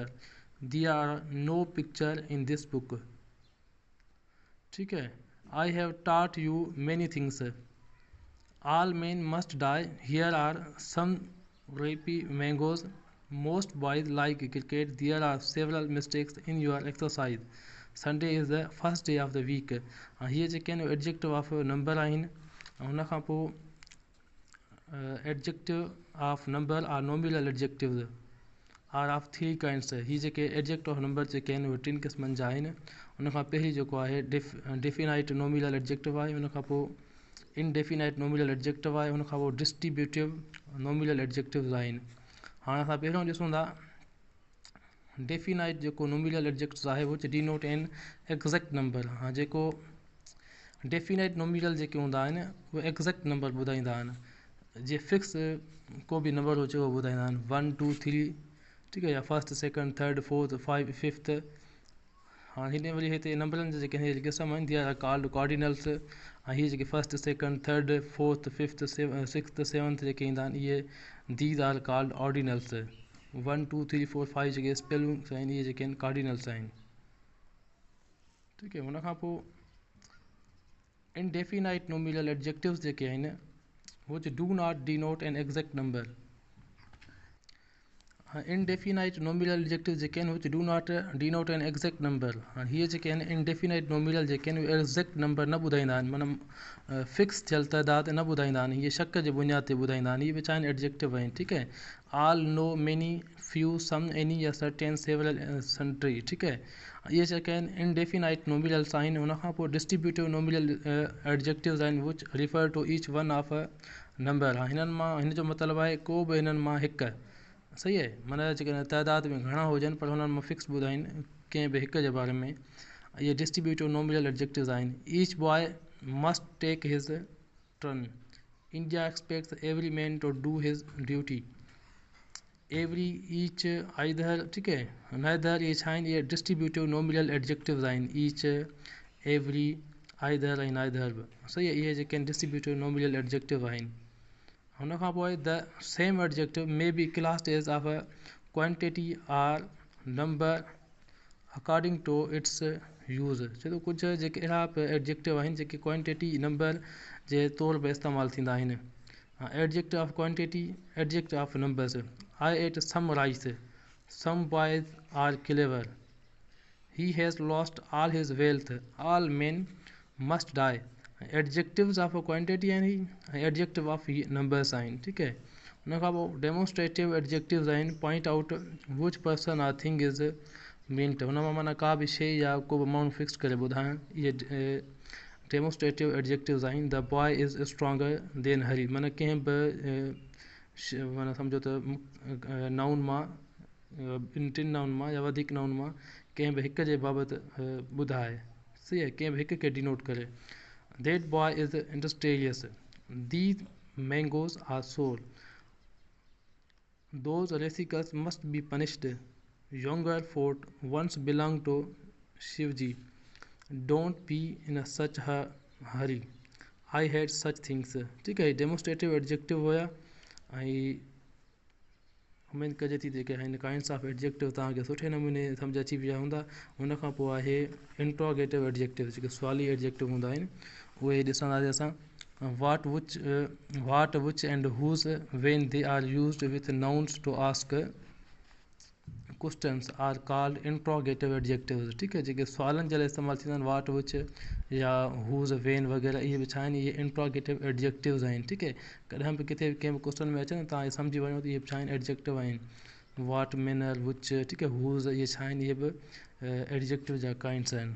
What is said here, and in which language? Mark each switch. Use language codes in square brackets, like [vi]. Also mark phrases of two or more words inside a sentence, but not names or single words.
[en] There are no picture in this book. [hi] ठीक है। [en] I have taught you many things. All men must die. Here are some ripe mangoes. Most boys like cricket. There are several mistakes in your exercise. Sunday is the first day of the week. [sd] हीअ जेके आहिनि [en] adjective of number [sd] आहिनि। हुन खां पोइ [en] adjective of number or nominal adjectives are of 3 kinds. [sd] हीअ जेके [en] adjective of number [sd] जेके आहिनि उहे 3 क़िस्मनि जा आहिनि। हुन खां पहिरीं जेको आहे [en] definite nominal adjective [sd] आहे। हुन खां पोइ [en] indefinite nominal adjective [sd] आहे। हुन खां पोइ [en] distributive nominal adjectives [sd] आहिनि। हाणे असां पहिरियों ॾिसूं था डेफिनाइट जेको [en] nominal adjectives [sd] आहे, [en] which denote an exact number. [sd] हाँ, जेको [en] definite nominal [sd] जेके हूंदा आहिनि उहे [en] exact number [sd] ॿुधाईंदा आहिनि। जीअं फिक्स को बि नंबर हुजे उहो ॿुधाईंदा आहिनि, 1 2 3। ठीकु आहे, या [en] first second third fourth 5 fifth. [sd] हाँ, हिन वरी हिते नंबरनि जा जेके हिन क़िस्म आहिनि, [en] they are called cardinals. [sd] ऐं हीअ जेके [en] first second third fourth fifth sixth seventh [sd] जेके ईंदा आहिनि, इहे [en] these are called ordinals. [sd] 1 2 3 4 5 जेके स्पेलिंग्स आहिनि, इहे जेके आहिनि कार्डिनल्स आहिनि। ठीकु आहे। हुन खां पोइ [en] indefinite nominal adjectives [sd] जेके आहिनि, [en] which do not denote an exact number. indefinite nominal adjectives [sd] जेके आहिनि [en] which do not denote an exact number. [sd] हीअ जेके आहिनि [en] indefinite nominal [sd] जेके आहिनि उहे [en] exact number [sd] न ॿुधाईंदा आहिनि, माना फिक्स थियल तइदाद न ॿुधाईंदा आहिनि, हीअ शक जे बुनियाद ते ॿुधाईंदा आहिनि, हीअ बि छा आहिनि एडजेक्टिव आहिनि, ठीकु आहे. [en] all, no, many, few, some, any या certain, several, sundry, [sd] ठीकु आहे. इहे जेके आहिनि [en] indefinite nominals आहिनि. [sd] हुन खां पोइ [en] distributive nominal adjectives आहिनि which refer to each one of a number. [sd] हिननि मां, हिन जो मतिलबु आहे को बि हिननि मां हिकु, सही आहे, माना जेके तइदाद में घणा हुजनि पर हुननि मां फिक्स ॿुधाइनि कंहिं बि हिक जे बारे में. इहे [en] distributive nominal adjectives [sd] आहिनि. [en] each boy must take his turn. India expects every man to do his duty. every, each, either, [sd] ठीकु आहे, नाइदर, इहे छा आहिनि, इहे [en] distributive nominal adjectives [sd] आहिनि. [en] each, every, either [sd] ऐं नाइदर बि, सही आहे, इहे जेके आहिनि [en] distributive nominal adjective [sd] आहिनि. हुन खां पोइ [en] the same adjective may be classed as of a quantity or number according to its use. [sd] छो त कुझु जेके अहिड़ा एडजेक्टिव आहिनि जेके [en] quantity number [sd] जे तौर पे इस्तेमालु थींदा आहिनि. [en] adjective of quantity, adjective of numbers. I ate some rice, some boys are clever, he has lost all his wealth, all men must die. adjectives of quantity [sd] आहिनि ऐं [en] adjective of numbers [sd] आहिनि, ठीकु आहे. हुन खां पोइ [en] demonstrative adjectives [sd] आहिनि. [en] point out which person or thing is meant. [sd] हुन मां माना का बि शइ या को बि माण्हू फिक्स करे ॿुधाइणु, इहे [en] demonstrative adjectives [sd] आहिनि. [en] the boy is stronger than Hari, [sd] माना कंहिं बि माना सम्झो त नाउन मां, टिनि नाउन मां या वधीक नाउन मां कंहिं बि हिक जे बाबति ॿुधाए, सही आहे, कंहिं बि हिक खे डिनोट करे. [en] That boy is industrious. These mangoes are sour. Those rascals must be punished. Younger fort once belonged to Shivji. Don't be in such a hurry. I had such things. [hi] ठीक है, [en] demonstrative adjective [sd] हुया. ऐं उमेद कजे थी जेके हिन [en] kinds of adjective [sd] तव्हांखे सुठे नमूने सम्झ अची विया हूंदा. हुन खां पोइ आहे [en] interrogative adjective, [sd] जेके सुवाली एडजेक्टिव हूंदा आहिनि, उहे ॾिसंदासीं असां. [en] what which and whose when they are used with nouns to ask questions are called interrogative adjectives. [sd] ठीकु आहे, जेके सुवालनि जे लाइ इस्तेमालु थींदा आहिनि, [en] what which [sd] या [en] whose when [sd] वग़ैरह, इहे बि छा आहिनि, इहे [en] interrogative adjectives [sd] आहिनि. ठीकु आहे, कॾहिं बि किथे कंहिं बि क्वेश्चन में अचनि तव्हां इहे सम्झी वञो त इहे छा आहिनि, एडजेक्टिव आहिनि. [en] what, manner, which, [sd] ठीकु आहे, हूज़, इहे छा आहिनि, इहे बि एडजेक्टिव जा काइंड्स आहिनि.